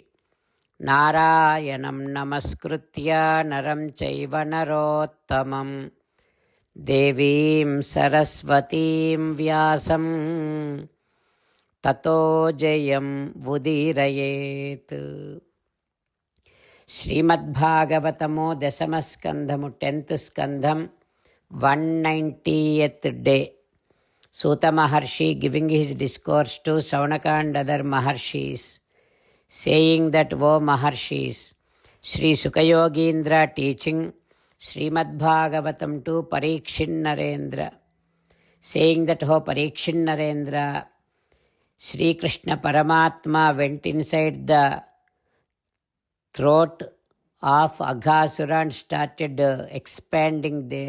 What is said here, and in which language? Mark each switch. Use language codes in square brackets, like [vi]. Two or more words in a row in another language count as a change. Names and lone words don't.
[sa] नारायणं नमस्कृत्य नरं चैव नरोत्तमम् देवीं सरस्वतीं व्यासं ततो जयम् उदीरयेत्. [en] Srimad Bhagavatamo Dasamaskandhamu 10th Skandham 190th day. Suta Maharshi giving his discourse to Saunaka and other Maharshis, saying that, O Maharshis, Sri Sukayogindra teaching Srimad Bhagavatam to Parikshin Narendra, saying that, O Parikshin Narendra, Sri Krishna Paramatma went inside the throat of Aghasura and started expanding there.